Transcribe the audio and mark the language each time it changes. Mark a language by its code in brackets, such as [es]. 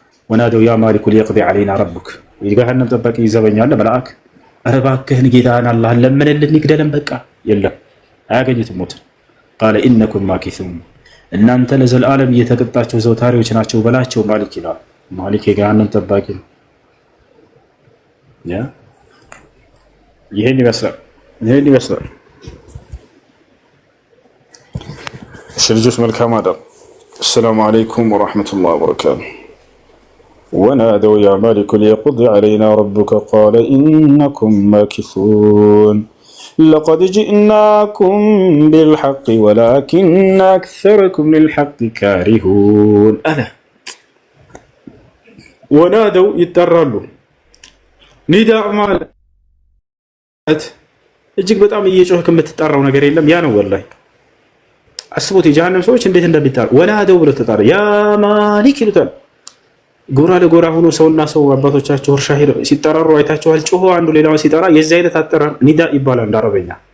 [ar] ወናደው ያ ማሊኩ ሊየቅዲ ዐለይና ረቡክ [am] የገሃነም ጠባቂ ይዘበኛል መልአክ ኧረ እባክህን ጌታህን አላህን ለምንልን ይግደለን። በቃ የለም አያገኙትም ሞትን። [ar] ቃለ ኢነኩም ማኪሱን [am] እናንተ ለዘላለም እየተቀጣችሁ ዘውታሪዎች ናቸው በላቸው ማሊክ ይላል። ማሊክ የገሃነም ጠባቂ ነው። ይሄን ይመስላል። እሺ ልጆች መልካም አዳር። [ar] السلام عليكم ورحمة الله وبركاته. ونادوا يا مالك ليقض علينا ربك قال إنكم ماكثون لقد جئناكم بالحق ولكن أكثركم للحق كارهون. ألا ونادوا يترلوا نداء مالت [am] እጅግ በጣም እየጮህ ከምትጠራው ነገር የለም። ያ ነው ወላሂ አስቡት የጀሃነም ሰዎች እንዴት እንደሚጣሩ ወናደው ብለው ተጣሩ። ያ ማሊክ ይሉታል። ጎራ ለጎራ ሆኖ ሰውና ሰው አባቶቻቸው እርሻ ሄደው ሲጠራሩ አይታቸዋል። ጮሆ አንዱ ሌላውን ሲጠራ የዚህ አይነት አጠራር ኒዳ ይባላል እንደ አረበኛ።